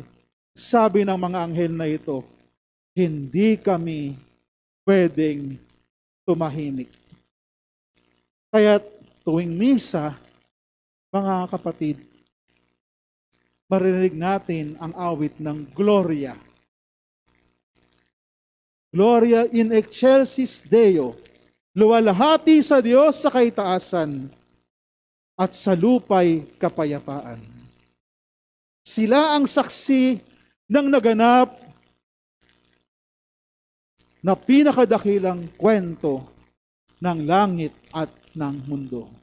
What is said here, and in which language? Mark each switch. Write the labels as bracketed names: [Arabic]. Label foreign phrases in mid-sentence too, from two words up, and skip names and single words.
[Filipino] Sabi ng mga anghel na ito, hindi kami pwedeng tumahimik. Kaya tuwing misa, mga kapatid, maririnig natin ang awit ng Gloria. [Latin] Gloria in excelsis Deo. [Filipino] Luwalhati sa Diyos sa kaitaasan at sa lupay kapayapaan. Sila ang saksi ng naganap na pinakadakilang kwento ng langit at ng mundo.